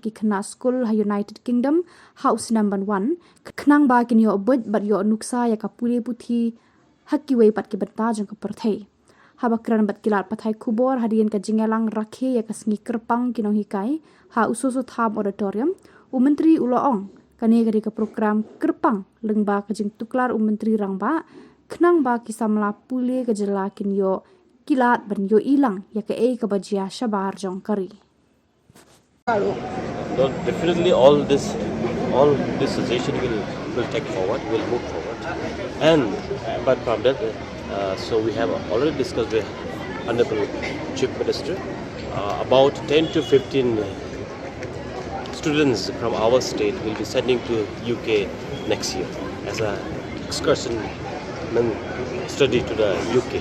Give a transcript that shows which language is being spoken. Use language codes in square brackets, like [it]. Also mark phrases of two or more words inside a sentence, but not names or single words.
[kha] ki Khynnah Skul ha United Kingdom [en] house number [kha] 1 khnang ba kin yo buit bat yo nuksa ya ka Pule puthi ha kiwei pat ki bynta jong ka pyrthei habakran bat kilat pathai Khubor hadian ka jingelang rakhe ya ka sngi kerpang kinong hikai ha Soso Tham Auditorium Myntri ong kane gari ka program kerpang lengba ka jing tuklar Myntri Rangbah khnang ba ki Samla Pule ke Jylla kin yo kilat ban yo ilang ya ke ka bajia shabar jong kari. [en] No, definitely all this suggestion will take forward, will move forward, and apart from that, so we have already discussed with Honorable Chief Minister about 10 to 15 students from our state will be sending to UK next year as a excursion study to the UK.